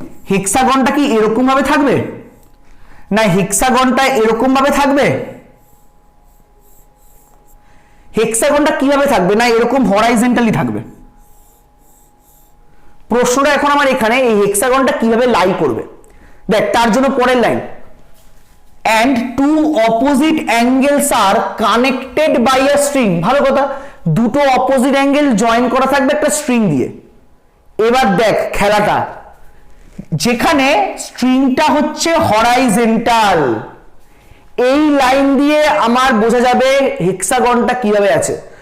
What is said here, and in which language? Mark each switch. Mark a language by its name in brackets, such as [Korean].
[Bangla] হেক্সাগনটা কি এরকম ভাবে থাকবে, না হেক্সাগনটা এরকম ভাবে থাকবে? হেক্সাগনটা কিভাবে থাকবে, না এরকম হরাইজন্টালি থাকবে? প্রশ্নটা এখন আমার এখানে এই হেক্সাগনটা কিভাবে লাই করবে। দেখ তার জন্য পরের line, [English] and two opposite angles are connected by a string। [Bangla] ভালো কথা, দুটো অপোজিট অ্যাঙ্গেল জয়েন করা থাকবে একটা স্ট্রিং দিয়ে। এবার দেখ খেলাটা, যেখানে স্ট্রিংটা হচ্ছে হরাইজন্টাল, এই লাইন দিয়ে আমার বোঝা যাবে হেক্সাগনটা কিভাবে আছে।